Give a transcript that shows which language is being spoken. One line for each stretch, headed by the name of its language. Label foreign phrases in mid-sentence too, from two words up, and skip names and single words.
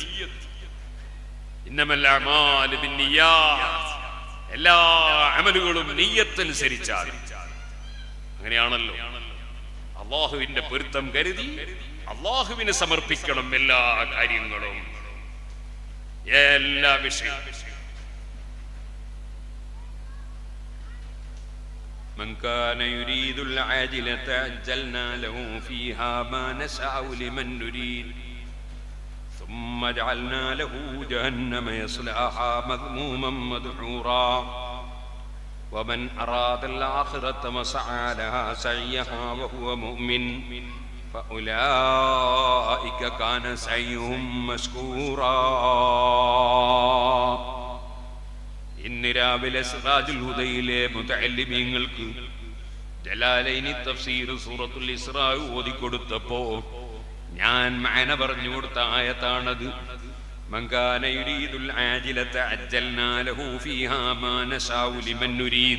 Arabic: إنما الأعمال بالنيات,
Malayalam: എല്ലാ അമലുകളും നിയ്യത്തനുസരിച്ചാണ്. അങ്ങനെയാണല്ലോ. അല്ലാഹുവിന്റെ പൊരുത്തം കരുതി അല്ലാഹുവിന് സമർപ്പിക്കണം എല്ലാ കാര്യങ്ങളും, എല്ലാ വിഷയവും.
Arabic: من كان يريد العاجلة عجلنا له فيها ما نشاء لمن نريد ثم جعلنا له جهنم يصلاها مذموما مدحورا ومن أراد الآخرة وسعى لها سعيها وهو مؤمن فأولئك كان سعيهم مشكورا.
Malayalam: ഇന്ന് രാവിലെ സിറാജുൽ ഹുദയിലെ മുതഅല്ലിമീങ്ങൾക്ക് ജലാലൈനി തഫ്സീർ സൂറത്തുൽ ഇസ്രാ ഓതിക്കൊടുത്തപ്പോ ഞാൻ മഅന പറഞ്ഞു കൊടുത്ത ആയത്താണത്.
Arabic: من كان يريد العاجلة عجلنا له فيها ما نشاء لمن نريد.